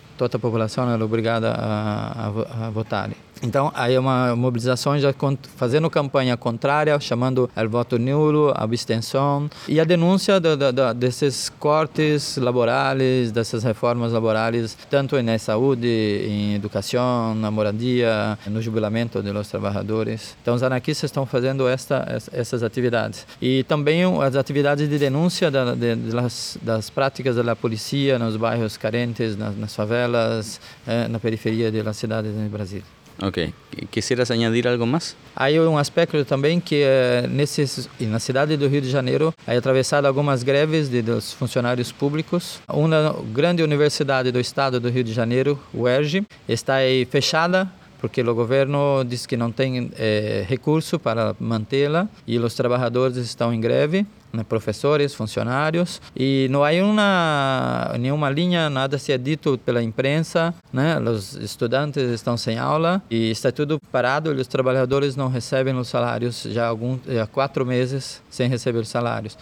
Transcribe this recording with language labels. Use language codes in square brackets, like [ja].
[pt] Toda a população era obrigada a votar. Então, aí uma mobilização já fazendo campanha contrária, chamando o voto nulo, abstenção, e a denúncia desses cortes laborais, dessas reformas laborais, tanto na saúde, em educação, na moradia, no jubilamento dos trabalhadores. Então, os anarquistas estão fazendo essas atividades. E também as atividades de denúncia das práticas da polícia nos bairros carentes, nas favelas, na periferia das cidades do Brasil. Ok. [es] ¿Quisieras añadir algo más? Hay un aspecto también que en la ciudad de Río de Janeiro hay atravesado algunas greves de los funcionarios públicos. Una grande universidad del estado de Río de Janeiro, UERJ, está ahí fechada. [pt] Porque o governo diz que não tem recurso para mantê-la e os trabalhadores estão em greve, né, professores, funcionários, e não há nenhuma linha, nada se é dito pela imprensa, né, os estudantes estão sem aula e está tudo parado, os trabalhadores não recebem os salários já há 4 meses sem receber os salários.